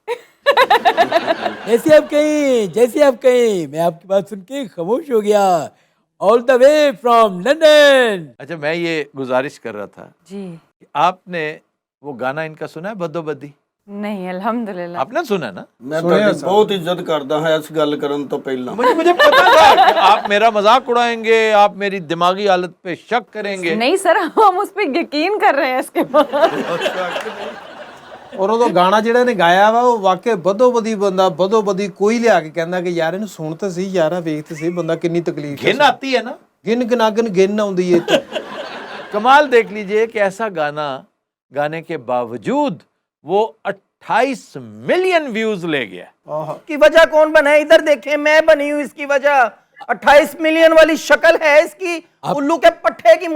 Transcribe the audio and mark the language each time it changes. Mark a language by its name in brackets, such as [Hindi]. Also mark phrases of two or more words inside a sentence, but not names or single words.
[Urdu] جیسے آپ کہیں میں آپ کی بات سن کے خاموش ہو گیا. [English] All the way from London. [Urdu] اچھا میں یہ گزارش کر رہا تھا جی کہ آپ نے وہ گانا ان کا سنا ہے بدو بدی؟ نہیں، الحمدللہ. آپ نے سنا نا؟ [Punjabi] میں ਤੁਹਾਡੀ ਬਹੁਤ ਇੱਜ਼ਤ ਕਰਦਾ ਹਾਂ ਇਸ ਗੱਲ ਕਰਨ ਤੋਂ ਪਹਿਲਾਂ. [Urdu] مجھے پتا تھا کہ آپ میرا مذاق اڑائیں گے، آپ میری دماغی حالت پہ شک کریں گے. نہیں سر، ہم اس پہ یقین کر رہے ہیں اس کے بعد. [Punjabi] ਔਰ ਉਦੋਂ ਗਾਣਾ ਜਿਹੜਾ ਇਹਨੇ ਗਾਇਆ ਵਾ ਉਹ ਵਾਕਿਆ ਬਦੋ ਬਦੀ ਬੰਦਾ, ਬਦੋ ਬਦੀ ਕੋਈ ਲਿਆ ਕੇ ਕਹਿੰਦਾ ਕਿ ਯਾਰ ਇਹਨੂੰ ਸੁਣ ਤਾਂ ਸਹੀ ਯਾਰਾ, ਵੇਖ ਤਾਂ ਸਹੀ ਬੰਦਾ ਕਿੰਨੀ ਤਕਲੀਫ [Urdu] گھن آتی ہے نا، [Punjabi] ਗਿਣ ਗਨਾਗਨ ਗਿਣ ਆਉਂਦੀ ਏ ਤੇ [Urdu] کمال دیکھ لیجئے کہ ایسا گانا گانے کے باوجود وہ 28 [English] million views [Urdu] لے گیا. کی وجہ کون بنا ہے؟ ادھر دیکھیں، میں بنی ہوں اس کی وجہ. 28 [English] million والی [Urdu] شکل ہے اس کی الو کے پٹھے کی.